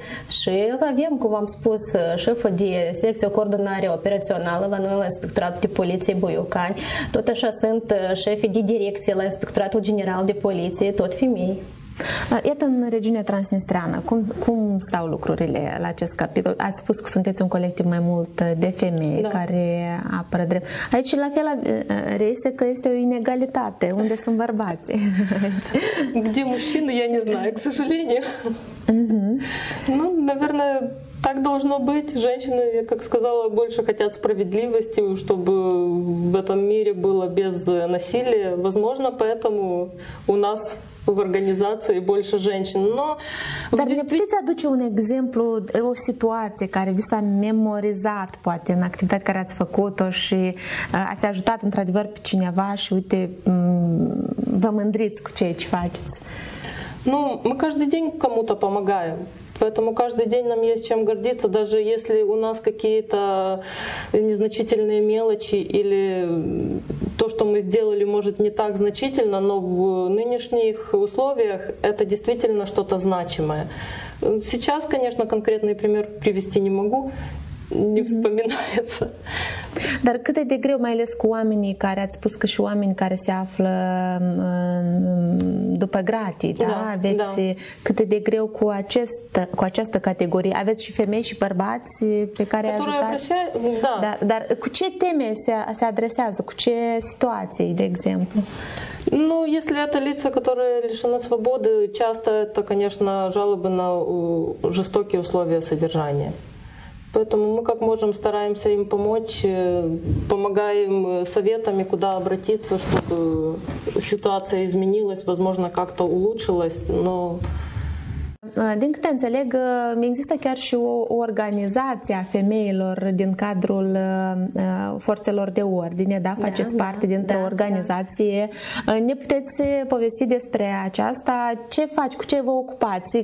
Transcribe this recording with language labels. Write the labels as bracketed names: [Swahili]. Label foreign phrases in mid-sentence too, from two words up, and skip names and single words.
[Romanian] Și avem, cum am spus, șeful de secție coordonare operațională la noi la Inspectoratul de Poliție Boiocani, tot așa sunt șefii de direcție la Inspectoratul General de Poliție, tot femei. Iată, în regiunea transnistreană, cum stau lucrurile la acest capitol? Ați spus că sunteți un colectiv mai mult de femei care apără drept. Aici, la fel, reiese că este o inegalitate. Unde sunt bărbații? [Russian] Где мужчины, я не знаю, к сожалению. Ну, наверное, так должно быть. Женщины, как сказала, больше хотят справедливости, чтобы в этом мире было без насилия. Возможно, поэтому у нас в организации больше женщин. Но [Romanian] dar ne puteți aduce un exemplu, o situație care vi s-a memorizat, poate, în activitatea care ați făcut-o și ați ajutat într-adevăr pe cineva și, uite, vă mândriți cu ceea ce faceți? [Russian] Ну, мы каждый день кому-то помогаем. Поэтому каждый день нам есть чем гордиться, даже если у нас какие-то незначительные мелочи или то, что мы сделали, может не так значительно, но в нынешних условиях это действительно что-то значимое. Сейчас, конечно, конкретный пример привести не могу, не вспоминается. [Romanian] Dar cât e de greu, mai ales cu oamenii care, ați spus că și oameni care se află după gratii, da? Aveți cât e de greu cu această categorie? Aveți și femei și bărbați pe care ajutați? Da. Dar cu ce teme se adresează? Cu ce situații, de exemplu? [Russian] Ну, если это лица, которые лишены свободы, часто это, конечно, жалобы на жестокие условия содержания. Поэтому мы как можем стараемся им помочь, помогаем советами, куда обратиться, чтобы ситуация изменилась, возможно, как-то улучшилась, но... [Romanian] Din câte înțeleg, există chiar și o organizație a femeilor din cadrul forțelor de ordine, da? Faceți parte dintr-o organizație. Ne puteți povesti despre aceasta? Ce faci? Cu ce vă ocupați?